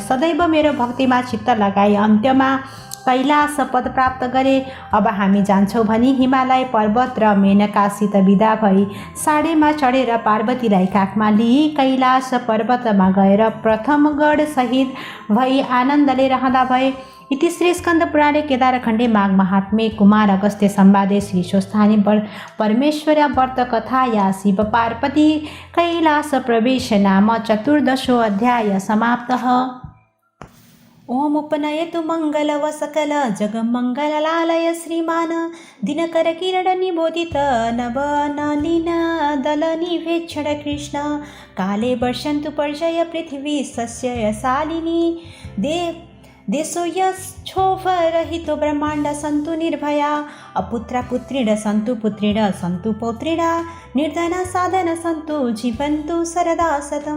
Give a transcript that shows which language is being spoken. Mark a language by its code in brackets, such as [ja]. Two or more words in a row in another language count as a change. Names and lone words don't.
[ne] सदैव मेरो भक्तिमा चित्त लगाई अन्त्यमा कैलाश पद प्राप्त गरे। अब हामी जान्छौँ भनी हिमालय पर्वत र मेनकासित विदा भई साडेमा चढेर पार्वतीलाई काखमा लिई कैलाश पर्वतमा गएर प्रथम गढ सहित भई आनन्दले रहँदा भए। [sa] इति श्री स्कन्द पुराणे केदारखण्डे माघ महात्म्ये कुमार अगस्त्य संवादे श्री स्वस्थानी परमेश्वर व्रत कथाया शिव पार्वती कैलास प्रवेश नाम 14 अध्याय समाप्तः। ओम उपनयतु मंगल व सकल जगमंगलालय श्रीमान दिनकर किरण निबोधित नवनलिन दल निवेक्षण कृष्ण काले वर्षन्तु पर्जय पृथ्वी सस्य शालिनी देशो यक्षोभरहितो ब्रह्माण्ड सन्तु निर्भया अपुत्र पुत्रिण सन्तु पुत्रिण सन्तु पौत्रिण निर्धन साधन सन्तु जीवन्तु सरदा सतम्।